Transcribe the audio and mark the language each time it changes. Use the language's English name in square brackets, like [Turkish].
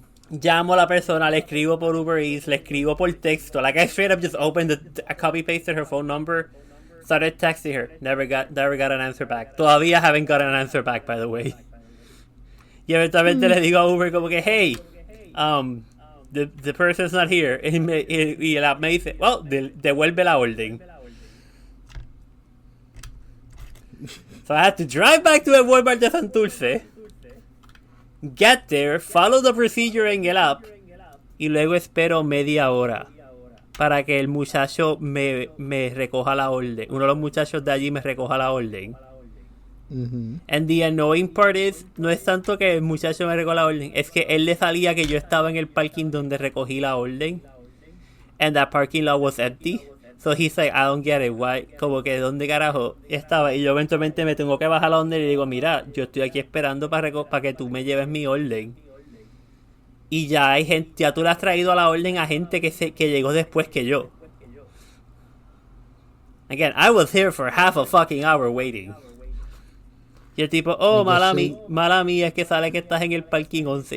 [Spanish] Llamo a la persona, le escribo por Uber Eats, le escribo por texto. [English] Like I straight up just opened I copy pasted her phone number, started texting her. Never got an answer back. Todavía haven't got an answer back, by the way. [Spanish] Y eventualmente le digo a Uber como que, [English] hey, the person's not here. [Spanish] Y el app me dice, well, devuelve la orden. [English] So I had to drive back to [Spanish] el Walmart de Santurce, [English] get there, follow the procedure [Spanish] en el app, y luego espero media hora para que el muchacho me recoja la orden. Uno de los muchachos de allí me recoja la orden. Mm-hmm. [English] And the annoying part is, [Spanish] no es tanto que el muchacho me recoja la orden, es que él le salía que yo estaba en el parking donde recogí la orden. [English] And that parking lot was empty. So he's like, I don't get it, why? [Spanish] Como que, ¿dónde carajo estaba? Y yo eventualmente me tengo que bajar a la orden y le digo, mira, yo estoy aquí esperando para que tú me lleves mi orden. Y ya hay gente, ya tú le has traído a la orden a gente que llegó después que yo. [English] Again, I was here for half a fucking hour waiting. [Spanish] Y el tipo, mala mía, es que sale que estás en el parking 11.